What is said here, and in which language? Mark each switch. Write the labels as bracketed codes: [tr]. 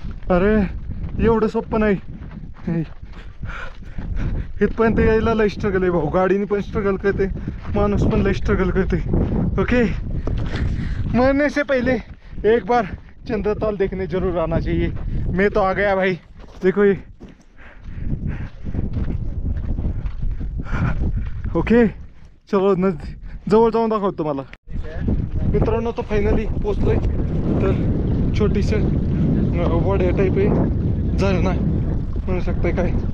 [mr] अरे एवढं सोपं नाही. इथपर्यंत यायला लय स्ट्रगल आहे भाऊ. गाडीने पण स्ट्रगल करते, माणूस पण लय स्ट्रगल करते. [hi] ओके मरने से पहले एक बार चंद्रताल देखने जरूर आना चाहिए. मैं तो आ गया भाई. देखो ये ओके चलो [mr] जवळ जाऊन दाखवतो तुम्हाला. मित्रांनो तो फायनली पोचलोय. तर छोटीस वड्या टाईप आहे, झरणा म्हणू शकताय काय.